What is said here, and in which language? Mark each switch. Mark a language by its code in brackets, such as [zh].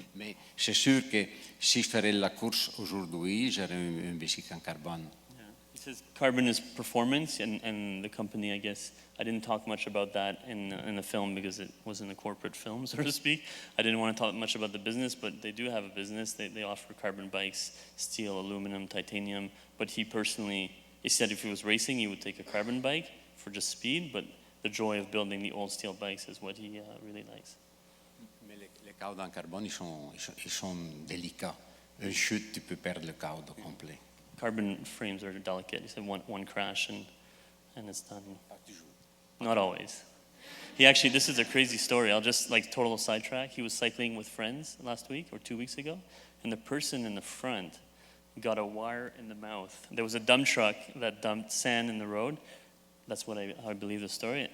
[fr] Mais c'est sûr que si je ferais la course aujourd'hui, j'aurais un bicycle en carbone. [en] He says carbon is performance, and the company, I guess, I didn't talk much about that in the film because it wasn't a corporate film, so to speak. I didn't want to talk much about the business, but they do have a business. They offer carbon bikes, steel, aluminum, titanium. But he said if he was racing, he would take a carbon bike for just speed, but the joy of building the old steel bikes is what he really likes. [fr] Mais les câbles en carbone, ils sont délicats. Une chute, tu peux perdre le câble au complet. [en] Carbon frames are delicate. He said one crash and it's done. Not always. This is a crazy story. I'll just total sidetrack. He was cycling with friends last week or 2 weeks ago, and the person in the front got a wire in the mouth. There was a dump truck that dumped sand in the road. That's how I believe the story.